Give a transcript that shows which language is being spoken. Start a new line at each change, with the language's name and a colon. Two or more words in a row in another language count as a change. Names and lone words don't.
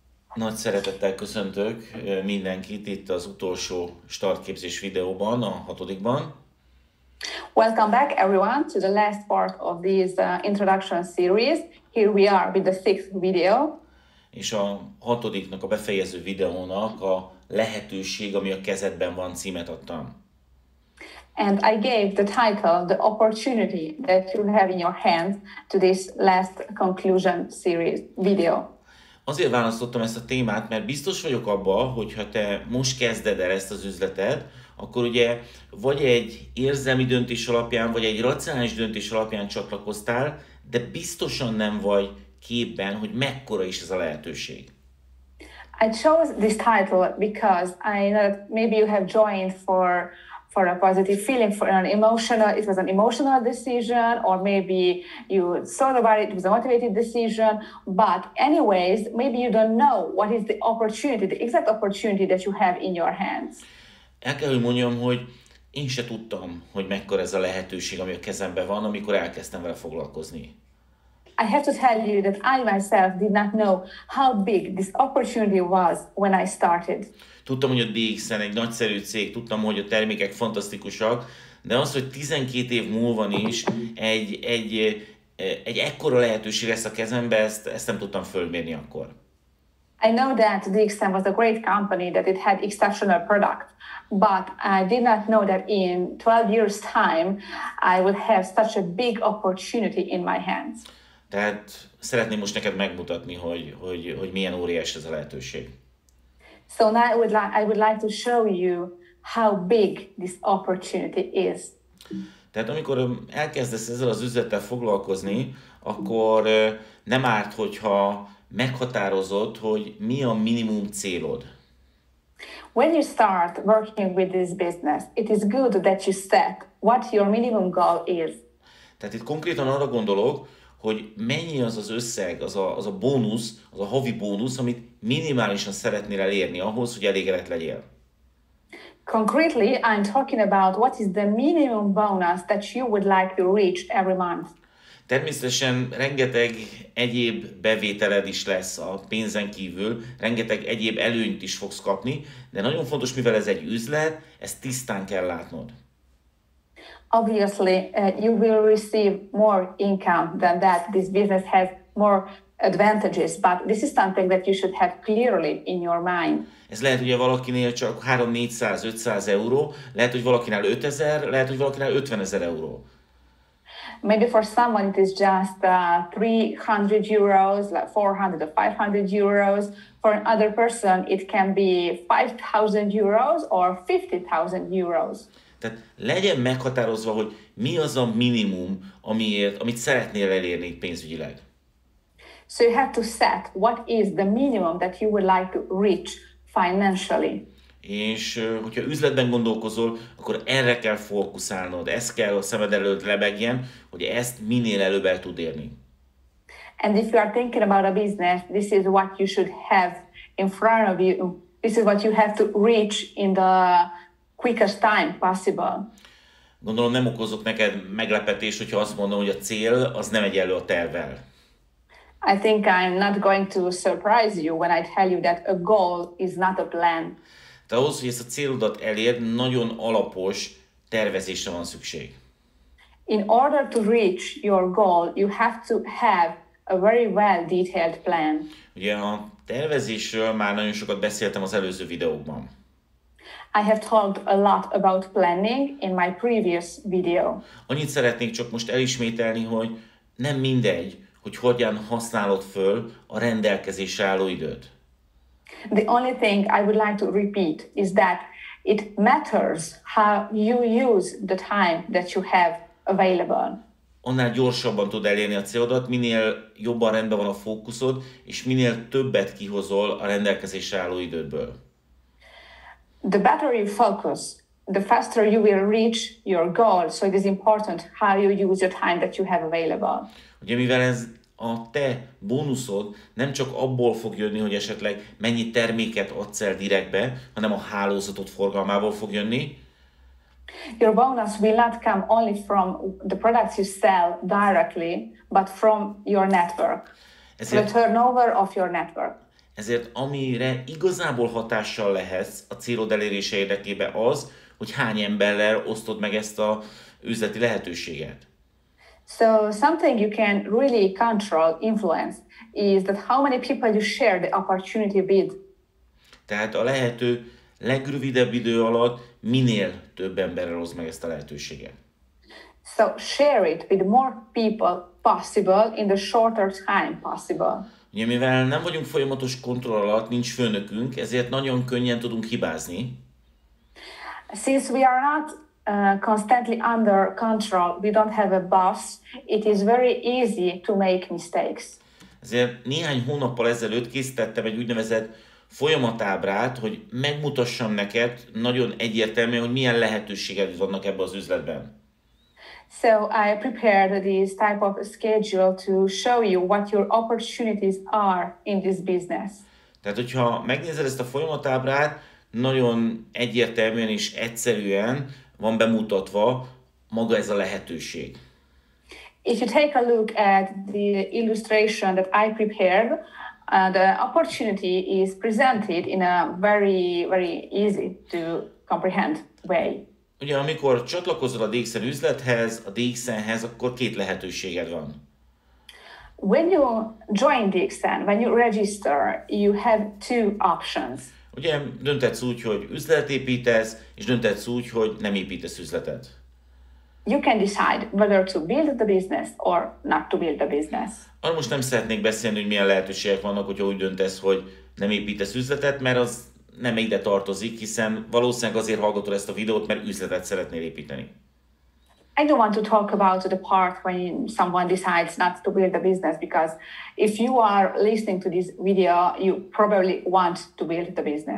Hungarian: Nagy szeretettel köszöntök mindenkit itt az utolsó startképzés videóban, a hatodikban.
English: Welcome back everyone to the last part of this introduction series. Here we are with the sixth video.
Hungarian: És a hatodiknak, a befejező videónak a lehetőség, ami a kezedben van címet adtam.
English: And I gave the title, the opportunity that you have in your hands to this last conclusion series video.
Hungarian: Azért választottam ezt a témát, mert biztos vagyok abban, hogy ha te most kezded el ezt az üzletet, akkor ugye vagy egy érzelmi döntés alapján, vagy egy racionális döntés alapján csatlakoztál, de biztosan nem vagy képben, hogy mekkora is ez a lehetőség.
English: I chose this title because I know that maybe you have joined for a positive feeling, for an emotional, it was an emotional decision, or maybe you thought about it, it was a motivated decision, but anyways, maybe you don't know what is the opportunity, the exact opportunity that you have in your hands.
Hungarian: El kell, hogy mondjam, hogy én se tudtam, hogy mekkora ez a lehetőség, ami a kezemben van, amikor elkezdtem vele foglalkozni.
English: I have to tell you that I myself did not know how big this opportunity was when I started.
Hungarian: Tudtam, hogy a DX-en egy nagyszerű cég, tudtam, hogy a termékek fantasztikusak, de az, hogy 12 év múlva is egy ekkora lehetőség lesz a kezembe, ezt nem tudtam fölmérni akkor.
English: I know that DXM was a great company, that it had exceptional product, but I did not know that in 12 years' time, I would have such a big opportunity in my hands.
Hungarian: Tehát szeretném most neked megmutatni, hogy milyen óriás ez a lehetőség.
English: So now I would like to show you how big this opportunity is.
Hungarian: Tehát amikor elkezdesz ezzel az üzlettel foglalkozni, akkor nem árt, hogyha meghatározod, hogy mi a minimum célod.
English: When you start working with this business, it is good that you set what your minimum goal is.
Hungarian: Tehát itt konkrétan arra gondolok, hogy mennyi az az összeg, az a bónusz, az a havi bónusz, amit minimálisan szeretnél elérni ahhoz, hogy elégedett legyél.
English: Concretely, I'm talking about what is the minimum bonus that you would like to reach every month.
Hungarian: Természetesen rengeteg egyéb bevételed is lesz a pénzen kívül, rengeteg egyéb előnyt is fogsz kapni, de nagyon fontos, mivel ez egy üzlet, ezt tisztán kell látnod.
English: Obviously, you will receive more income than that. This business has more advantages, but this is something that you should have clearly in your mind.
Hungarian: Ez lehet ugye valakinél csak 300-400-500 euró, lehet, hogy valakinál 5000, lehet, hogy valakinál 50 000 euró.
English: Maybe for someone it is just 300 euros, like 400 or 500 euros. For another person it can be 5,000 euros or 50,000 euros.
Hungarian: Tehát legyen meghatározva, hogy mi az a minimum, amit szeretnél elérni pénzügyileg.
English: So you have to set what is the minimum that you would like to reach financially.
Hungarian: És hogyha üzletben gondolkozol, akkor erre kell fókuszálnod, ez kell a szemed előtt lebegjen, hogy ezt minél előbb el tud érni.
English: And if you are thinking about a business, this is what you should have in front of you. This is what you have to reach in the quickest time possible.
Hungarian: Gondolom nem okozok neked meglepetést, hogyha azt mondom, hogy a cél az nem egyenlő a tervvel.
English: I think I'm not going to surprise you when I tell you that a goal is not a plan.
Hungarian: De ahhoz, hogy ezt a célodat elérd, nagyon alapos tervezésre van szükség.
English: In order to reach your goal, you have to have a very well detailed plan.
Hungarian: Ugye a tervezésről már nagyon sokat beszéltem az előző videókban.
English: I have talked a lot about planning in my previous video.
Hungarian: Annyit szeretnék csak most elismételni, hogy nem mindegy, hogy hogyan használod föl a rendelkezésre álló időt.
English: The only thing I would like to repeat is that it matters how you use the time that you have available.
Hungarian: Annál gyorsabban tud elérni a célodat, minél jobban rendben van a fókuszod, és minél többet kihozol a rendelkezésre álló idődből.
English: The better you focus, the faster you will reach your goal. So it is important how you use your time that you have available.
Hungarian: Ugye mivel ez a te bónuszod nem csak abból fog jönni, hogy esetleg mennyi terméket adsz el direktbe, hanem a hálózatot forgalmából fog jönni.
English: Your bonus will not come only from the products you sell directly, but from your network, the turnover of your network.
Hungarian: Ezért amire igazából hatással lehetsz a célod elérése érdekében az, hogy hány emberrel osztod meg ezt az üzleti lehetőséget.
English: So something you can really control, influence, is that how many people you share the opportunity with.
Hungarian: Tehát a lehető legrövidebb idő alatt minél több emberrel oszd meg ezt a lehetőséget.
English: So share it with more people possible in the shorter time possible.
Hungarian: Ugye, mivel nem vagyunk folyamatos kontroll alatt, nincs főnökünk, ezért nagyon könnyen tudunk hibázni.
English: Since we are not constantly under control, we don't have a boss, it is very easy to make mistakes.
Hungarian: Ezért néhány hónappal ezelőtt készítettem egy úgynevezett folyamatábrát, hogy megmutassam neked nagyon egyértelműen, hogy milyen lehetőséged vannak ebben az üzletben.
English: So I prepared this type of schedule to show you what your opportunities are in this business.
Hungarian: Tehát, hogyha megnézed ezt a folyamatábrát, nagyon egyértelműen és egyszerűen van bemutatva maga ez a lehetőség.
English: If you take a look at the illustration that I prepared, the opportunity is presented in a very, very easy to comprehend way.
Hungarian: Ugye, amikor csatlakozol a DXN üzlethez, a DXN-hez, akkor két lehetőséged van.
English: When you join DXN, when you register, you have two options.
Hungarian: Ugye, dönthetsz úgy, hogy üzletet építesz, és dönthetsz úgy, hogy nem építesz üzletet.
English: You can decide whether to build the business or not to build the business.
Hungarian: Arra most nem szeretnék beszélni, hogy milyen lehetőségek vannak, hogyha úgy döntesz, hogy nem építesz üzletet, mert az nem ide tartozik, hiszen valószínűleg azért hallgatod ezt a videót, mert üzletet szeretnél építeni.
English: I don't want to talk about the part when someone decides not to build a business, because if you are listening to this video, you probably want to build the business.